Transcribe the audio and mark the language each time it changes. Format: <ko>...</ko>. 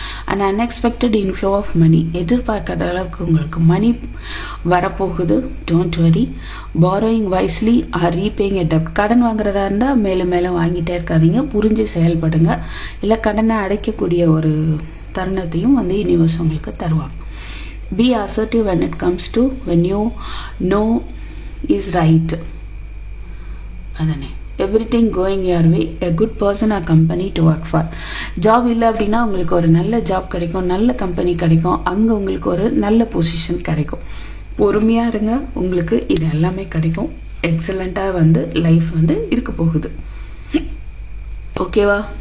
<en>And unexpected inflow of money.</en> <ta>எதிர்பார்க்காத அளவுக்கு உங்களுக்கு மணி வரப்போகுது.</ta> <en>Don't worry. Borrowing wisely R repaying a dept.</en> <ta>கடன் வாங்குறதா இருந்தால் மேலும் மேலும் வாங்கிட்டே இருக்காதீங்க, புரிஞ்சு செயல்படுங்க. இல்லை கடனை அடைக்கக்கூடிய ஒரு தருணத்தையும் வந்து யூனிவர்ஸ் உங்களுக்கு தருவாங்க.</ta> <en>Be assertive when it comes to when you know is right. அதானே, everything going your way, a good person or company to work for.</en> <ta>Job இல்லை அப்படின்னா உங்களுக்கு ஒரு நல்ல ஜாப் கிடைக்கும், நல்ல கம்பெனி கிடைக்கும், அங்கே உங்களுக்கு ஒரு நல்ல பொசிஷன் கிடைக்கும். பொறுமையாக இருங்க, உங்களுக்கு இது எல்லாமே கிடைக்கும். எக்ஸலண்ட்டாக வந்து லைஃப் வந்து இருக்க போகுது. ஓகேவா?</ta>